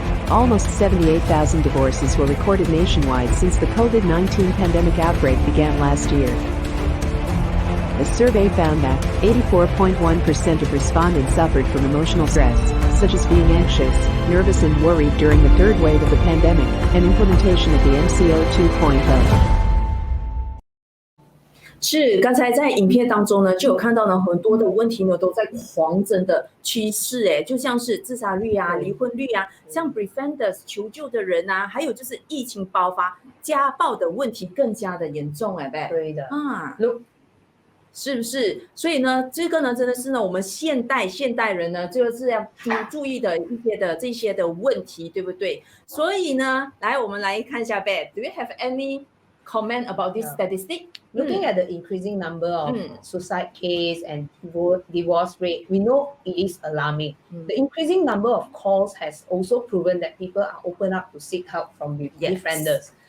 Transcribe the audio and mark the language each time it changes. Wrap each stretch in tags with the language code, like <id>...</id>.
<en>Almost 78,000 divorces were recorded nationwide since the COVID-19 pandemic outbreak began last year. A survey found that 84.1% of respondents suffered from emotional stress, such as being anxious, nervous and worried during the third wave of the pandemic and implementation of the MCO 2.0.</en> <zh>是，刚才在影片当中呢，就有看到呢，很多的问题呢都在狂增的趋势，就像是自杀率啊、离婚率啊，像 befrienders 求救的人啊，还有就是疫情爆发，家暴的问题更加的严重，对的啊，是不是？所以呢，这个呢，真的是呢，我们现代人呢，就是要注意的这些的问题，对不对？所以呢，我们来看一下</zh> <en>，Do you have any comment about this statistic? Looking at the increasing number of suicide case and divorce rate, we know it is alarming. The increasing number of calls has also proven that people are open up to seek help from befrienders.</en>